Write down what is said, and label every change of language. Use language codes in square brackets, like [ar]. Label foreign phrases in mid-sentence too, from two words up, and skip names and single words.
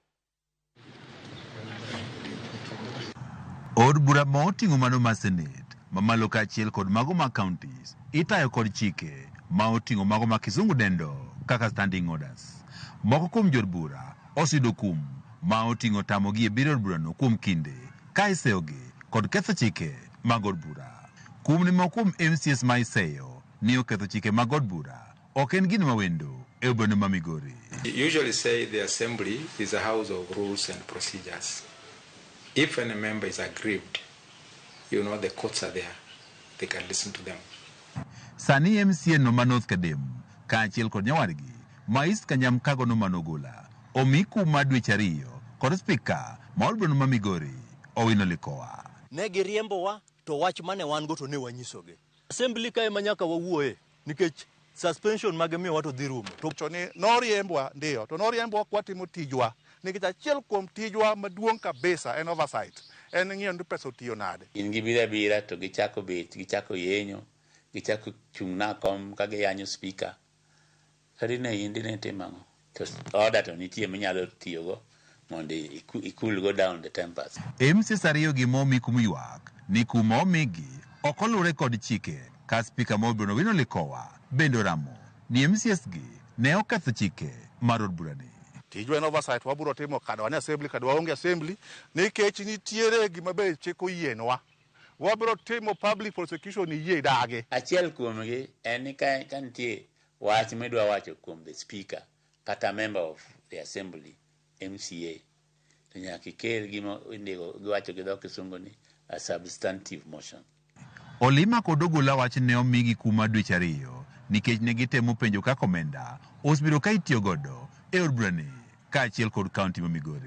[luo] Od bura moting'o mano ma Senate, mamalo kaachiel kod mago ma counties, itayo kod chike ma oting'o mago ma kisungu dendo kaka [en] standing orders. [luo] Moko kuom jod bura oseyudo kum ma oting'o tamogi e biro od burano kuom kinde, ka iseyogi kod ketho chike mag od bura. Kum ni moko kuom MCAs ma iseyo ni oketho chike mag od bura ok en gino mawendo e od burano ma Migori. [en] You usually say the assembly is a house of rules and procedures. If any member is aggrieved, you know the courts are there. They can listen to them. [luo] Sani MCA no Manoth Kadem, kaachiel kod nyawadgi, ma East Kanyamkago no manogola, omiku madwe chariyo, kod spika, ma od burano ma Migori, Owino Likoa. Ne giriembowa to wach mane wan go to ne wanyisoge. Assembly kae manyaka wawuoye, nikech suspension mage miyo wato dhi rumo. To ni noriembwa ndio, to noriembwa kwa timo tijwa. Nikech achiel kuom tijwa maduong' kabisa en oversight. En ng'iyo ni pesa otiyo nade. In gibira bira to gichako bet, gichako yenyo, gichako chung'na kom ka giyanyo speaker. Kadi ne indi ne timango. To order to nitie minyalo tiyogo mondo ikul [en] go down the tempers. [luo] MCAs ariyo gi momi kum yuak ni kum omigi ok oluwore kod chike ka spika ma od burano Owino Likoa bende ramo ni MCAs gi ne oketho chike mar od burani. Tijwa en oversight waburo timo kada wane assembly kada waonge assembly nikech nitiere gima be chiko yienwa. Waburo timo [en] public prosecution [luo] yie dage. Achiel kuomgi en ni ka nitie wach midwa wacho kuom [en] the speaker [luo] kata [en] member of the assembly [luo] MCA to nyaka ikel gima indiko giwacho gi dho kisungu ni [en] a substantive motion. [luo] Olima kod ogola wach ne omigi kuma dwe chariyo nikech ne gitemo penjo kaka omenda osebiro ka itiyo godo e od burani kaachiel kod county ma Migori.